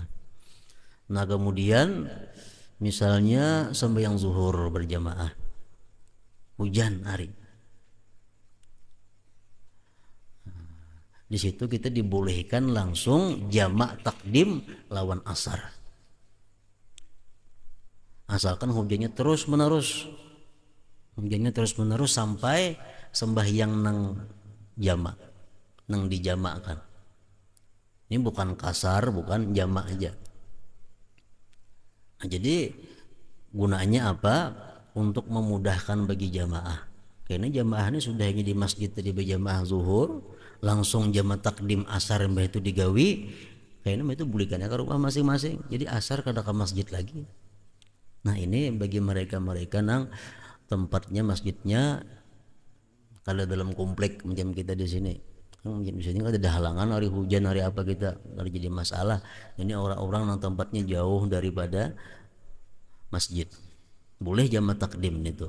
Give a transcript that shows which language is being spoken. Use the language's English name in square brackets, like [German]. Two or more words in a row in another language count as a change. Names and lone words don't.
[Indonesian] Nah kemudian misalnya sembahyang zuhur berjamaah, hujan hari, di situ kita dibolehkan langsung jamak takdim lawan asar, asalkan hujannya terus menerus sampai sembahyang nang jamak, nang dijamakkan. Ini bukan kasar, bukan jamak aja. Nah, jadi gunanya apa? Untuk memudahkan bagi jamaah. Karena jamaah ini sudah hanya di masjid tadi berjamaah zuhur, langsung jamaah takdim asar mbah itu digawi. Kayaknya itu bulikannya ke rumah masing-masing. Jadi asar kada ke masjid lagi. Nah ini bagi mereka-mereka nang tempatnya masjidnya kalau dalam komplek macam kita di sini. Di sini kan ada halangan, hari hujan hari apa kita hari jadi masalah. Ini orang-orang yang tempatnya jauh daripada masjid, boleh jamak takdim itu.